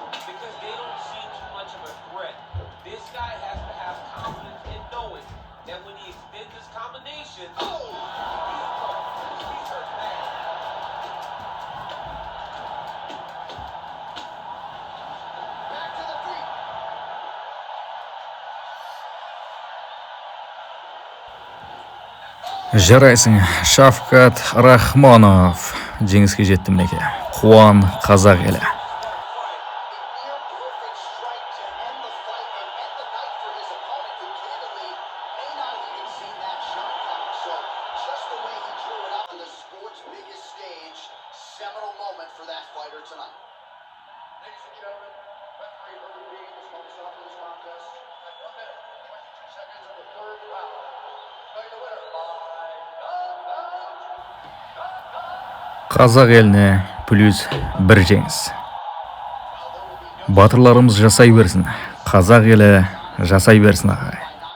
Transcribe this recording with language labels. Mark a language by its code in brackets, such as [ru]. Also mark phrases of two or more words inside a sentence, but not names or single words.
[en] Because they don't see too much of a threat. This guy has to have confidence in knowing that when he extends his combination, he's hurt bad. Back to the feet. [kk] Жарайсың, Шавкат Рахмонов жеңіске жетті мінекей. Қуан қазақ елі. [en] A near perfect strike to end the fight and end the night for his opponent, who candidly may not have even seen that shot coming. So just the way he drew it up on the sport's biggest stage, seminal moment for that fighter tonight. Ladies and gentlemen, referee Herbert Reed has called us off for this contest at 1 minute, 22 seconds of the third round. Fighting the winner by [kk] Қазақ еліне плюс бір жеңіс. Батырларымыз жасай берсін. Қазақ елі жасай берсін ағай.